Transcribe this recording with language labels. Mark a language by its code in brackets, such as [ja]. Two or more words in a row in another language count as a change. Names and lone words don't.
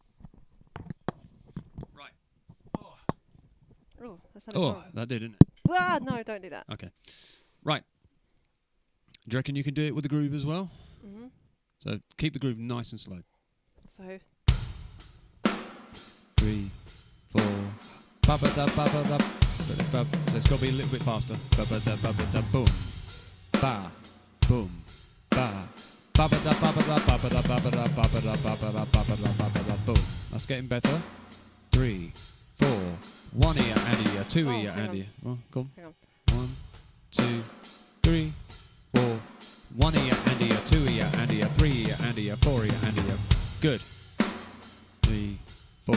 [en] Right. Oh, that sounded horrible. That did, didn't it? Ah, no, don't do that. Okay. Right. Do you reckon you can do it with the groove as well? Mm-hmm. So keep the groove nice and slow. So 3, 4. Ba ba da ba ba da. So it's got to be a little bit faster. Ba ba da ba ba da boom. Ba boom ba. Ba ba da ba ba da ba ba da ba ba da ba ba da ba ba da ba ba da ba ba da boom. That's getting better. 3, 4. 1 ear and ear, 2 ear and ear. Oh, come hang on. 1, 2, 3, 4. 1 ear and ear, 2 ear and ear, 3 ear and ear, 4 ear and ear. Good. 3, 4.